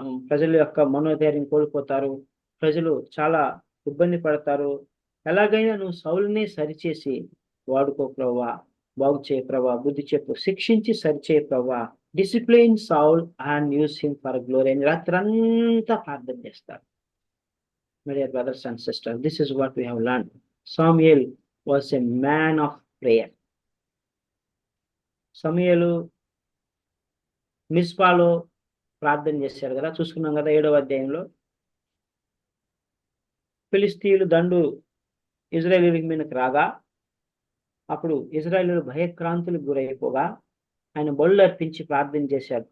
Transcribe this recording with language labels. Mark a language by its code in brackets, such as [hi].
[te] ప్రజల యొక్క మనోధైర్యం కోల్పోతారు, ప్రజలు చాలా ఇబ్బంది పడతారు, ఎలాగైనా నువ్వు సౌలునే సరిచేసి వాడుకో ప్రభువా, బాగు చేయ ప్రభువా, బుద్ధి చెప్పు, శిక్షించి సరిచేయ ప్రభువా, [en] discipline Saul and use him for glory [te] అని రాత్రంతా ప్రార్థన చేస్తారు. [en] My dear brothers and sisters, this is what we have learned. Samuel was a man of prayer. [te] సమూయేలు మిస్పాలో ప్రార్థన చేశారు కదా, చూసుకున్నాం కదా 7వ అధ్యాయంలో. ఫిలిస్తీయులు దండు ఇజ్రాయేలీయుల మీదకి రాగా అప్పుడు ఇజ్రాయేలీయులు భయక్రాంతులకు గురైపోగా ఆయన బలులు అర్పించి ప్రార్థన చేశాడు.